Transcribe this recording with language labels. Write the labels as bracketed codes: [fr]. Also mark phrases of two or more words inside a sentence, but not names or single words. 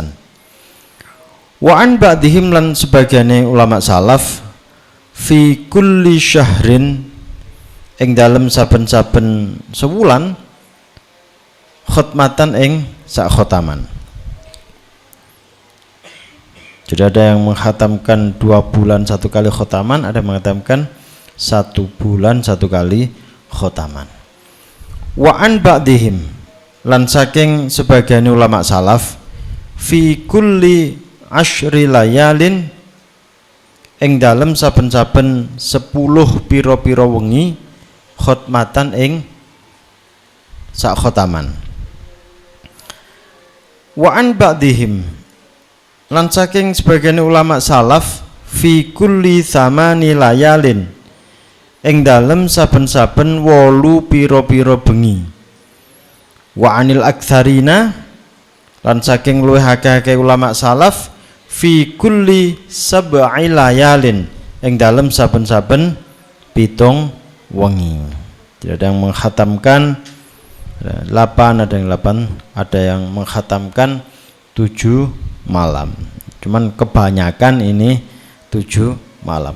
[ar] وعن بعضهم [jv] lan sebagiane ulama salaf [ar] في كل شهر [jv] ing dalem saben-saben sewulan khotmatan ing sak khotaman. [id] Jadi ada yang menghatamkan 2 bulan 1 kali khotaman, ada yang menghatamkan 1 bulan 1 kali khotaman. [ar] وعن بعضهم [jv] lan saking sebagian ulama salaf [ar] في كل عشر ليال [jv] ing dalem saben-saben 10 pira-pira wengi khotmatan ing sak khotaman. [ar] وعن بعضهم [jv] lan saking sebagian ulama salaf [ar] في كل ثماني ليال [jv] ing dalem saben-saben 8 pira-pira bengi. [ar] وعن الأكثرين [jv] lan saking luwih akeh ulama salaf [ar] في كل سبع ليال [jv] ing dalem saben-saben 7 wengi. [id] Jadi ada yang menghatamkan 8, ada yang 8, ada yang menghatamkan 7 malam. Cuman kebanyakan ini 7 malam.